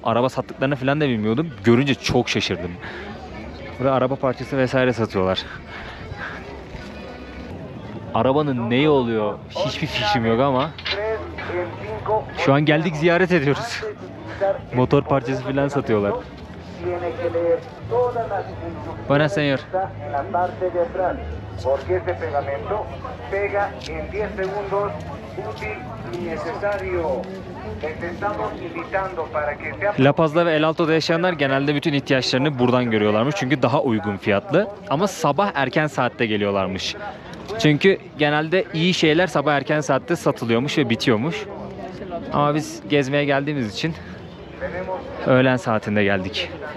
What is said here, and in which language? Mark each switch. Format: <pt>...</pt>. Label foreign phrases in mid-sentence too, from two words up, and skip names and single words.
<tr>Araba sattıklarını falan da bilmiyordum. Görünce çok şaşırdım. Burada araba parçası vesaire satıyorlar. Arabanın neyi oluyor hiçbir fikrim yok ama şu an geldik, ziyaret ediyoruz. Motor parçası falan satıyorlar.</tr> <es>Buenas señor. Porque este pegamento pega en 10 segundos, útil y necesario.</es> <tr>La Paz'da ve El Alto'da yaşayanlar genelde bütün ihtiyaçlarını buradan görüyorlarmış. Çünkü daha uygun fiyatlı. Ama sabah erken saatte geliyorlarmış. Çünkü genelde iyi şeyler sabah erken saatte satılıyormuş ve bitiyormuş. Ama biz gezmeye geldiğimiz için öğlen saatinde geldik.</tr>